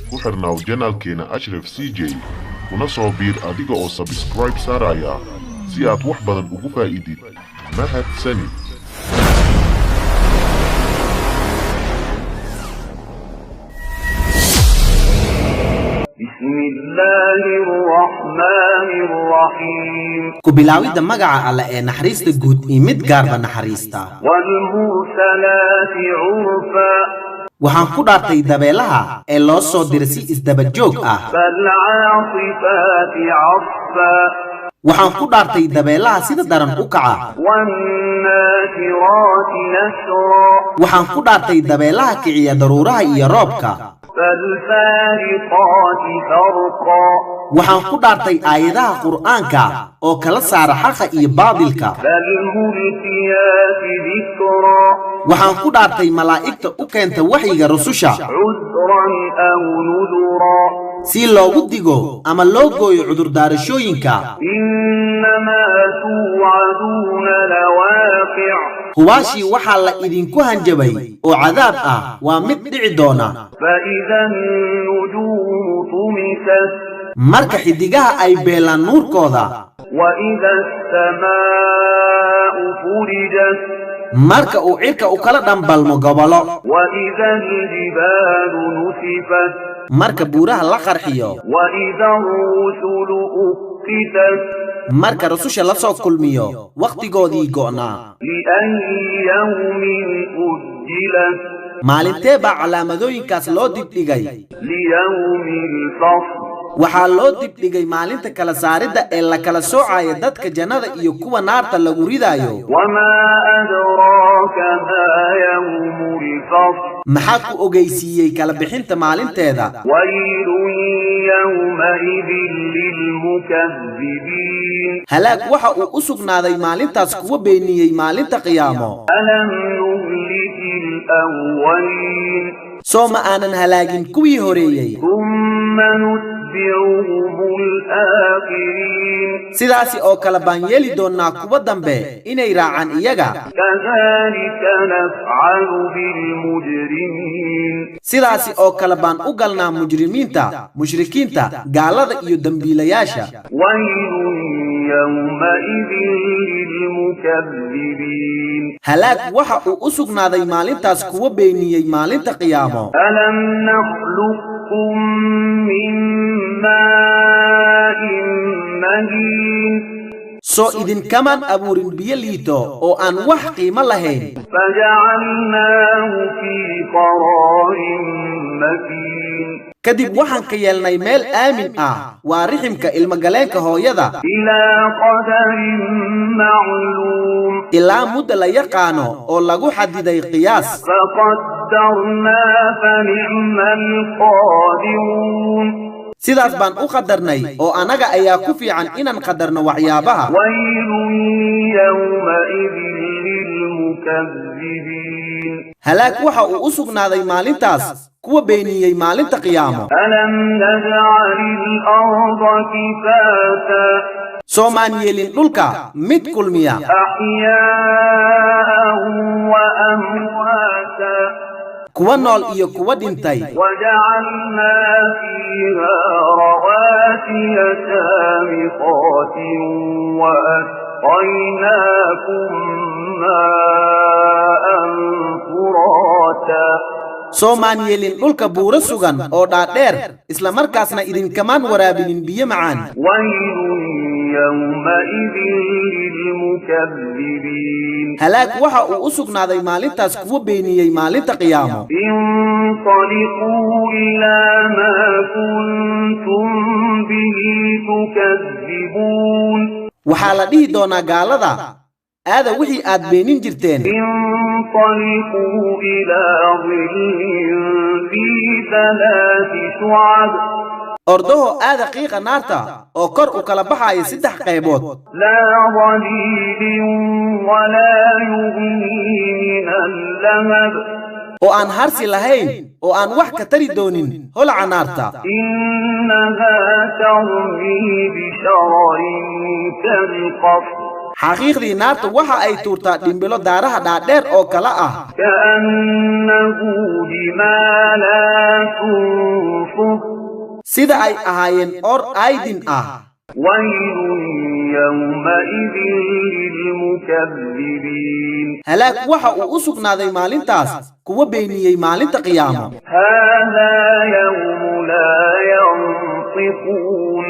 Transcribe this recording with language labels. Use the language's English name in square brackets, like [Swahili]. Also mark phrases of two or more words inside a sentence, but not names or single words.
[Somali] ku xirnaaw janaalkeena Ashraf CJ kuna soo biir adiga oo subscribe saaraya si aad wax badan ugu faa'iidid mahadsanid [Arabic] بسم الله الرحمن الرحيم كبلاوي دمجع على نحريست جود إيمت جارب نحريستا والمرسلات عرفا [Somali] waxaan ku dhaartay dabeelaha ee loo soo dirsay isdaba joog ah [Arabic] فالعاصفات عصفا [Somali] waxaan ku dhaartay dabeelaha sida daran u kaca [Arabic] والناشرات نشرا [Somali] waxaan ku dhaartay dabeelaha kiciya daruuraha iyo roobka [Arabic] فالفارقات فرقا [Somali] waxaan ku dhaartay aayadaha quraanka oo kala saara xaqa iyo baadilka [Arabic] فالملقيات ذكرا [Somali] waxaan ku dhaartay malaa'igta u keenta waxyiga rususha [Arabic] عذرا أو نذرا [Somali] si loogu digo ama loo gooyo cudur daarashooyinka [Arabic] إنما توعدون لواقع [Somali] huwaashi waxa la idinku hanjabay oo cadaab ah waa mid dhici doona [Arabic] فإذا النجوم طمست [Somali] marka xidigaha ay beelaan nuurkooda [Arabic] وإذا السماء فرجت [Somali] marka uu cirka u kala dhambalmo gobolo [Arabic] وإذا الجبال نسفت [Somali] marka buuraha la qarxiyo [Arabic] وإذا الرسل أقتت [Somali] marka rususha la soo kulmiyo waqtigoodii go'naa [Arabic] لأي يوم أجلت [Somali] maalintee baa calaamadooyinkaas loo dibdhigay [Arabic] ليوم الفصل [Somali] waxaa loo dibdhigay maalinta kala saaridda ee la kala soocayo dadka jannada iyo kuwa naarta lagu ridaayo [Arabic] وما أدراك ما يوم الفصل [Somali] maxaa ku ogeysiiyey kala bixinta maalinteeda [Arabic] ويل يومئذ للمكذبين [Somali] halaag waxa uu u sugnaaday maalintaas kuwa beeniyey maalinta qiyaamo [Arabic] ألم نهلك الأولين [Somali] soo ma aanan halaagin kuwii horeeyey [Arabic] ثم نتبعهم الآخرين [Somali] sidaasi oo kale baan yeeli doonaa kuwa dambe inay raacaan iyaga [Arabic] كذلك نفعل بالمجرمين [Somali] sidaasi oo kale baan u galnaa mujrimiinta mushrikiinta gaalada iyo dambiilayaasha [Arabic] ويل يومئذ للمكذبين [Somali] halaag waxa uu u sugnaaday maalintaas kuwa beeniyey maalinta qiyaamo [Arabic] ألم نخلقكم من ماء مهين [Somali] soo idinkamaan abuurin biyo liito oo aan wax qiimo lahayn [Arabic] فجعلناه في قرار مكين [Somali] kadib waxaan ka yeelnay meel aamin ah waa riximka ilmagaleenka hooyada [Arabic] إلى قدر معلوم [Somali] ilaa mudda la yaqaano oo lagu xadiday qiyaas [Arabic] فقدرنا فنعم القادرون [Somali] sidaas baan u qadarnay oo anaga ayaa ku fiican inaan qadarno waxyaabaha [Arabic] ويل يومئذ للمكذبين [Somali] halaag waxa uu u sugnaaday maalintaas kuwa beeniyey maalinta qiyaamo [Arabic] ألم نجعل الأرض كفاتا [Somali] soo maan yeelin dhulka mid kulmiya [Arabic] أحياء وأمواتا [Somali] kuwa nool iyo kuwa dhintay [Arabic] وجعلنا فيها رواسي شامخات وأسقيناكم ماء فراتا [Somali] soo maan yeelin dhulka buuro sugan oo dhaadheer isla markaasna idinkamaan waraabinin biyo macaan [Arabic] ويل يومئذ للمكذبين [Somali] halaag waxa uu u sugnaaday maalintaas kuwa beeniyey maalinta qiyaamo [Arabic] انطلقوا إلى ما كنتم به تكذبون [Somali] waxaa la dhihi doonaa gaalada aada wixii aad beenin jirteen [Arabic] انطلقوا إلى ظل ذي ثلاث شعب [Somali] ordaho aada qiiqa naarta oo kor u kala baxaya 3 qaybood [Arabic] لا ظليل ولا يغني من اللهب [Somali] oo aan harsi lahayn oo aan wax ka tari doonin holaca naarta [Arabic] إنها ترمي بشرر كالقصر [Somali] xaqiiqdii naarta waxa ay tuurtaa dhimbilo daaraha dhaadheer oo kala ah [Arabic] كأنه جمالات صفر [Somali] sida ay ahaayeen or aydin ah [Arabic] ويل يومئذ للمكذبين [Somali] halaag waxa uu u sugnaaday maalintaas kuwa beeniyey maalinta qiyaamo [Arabic] هذا يوم لا ينطقون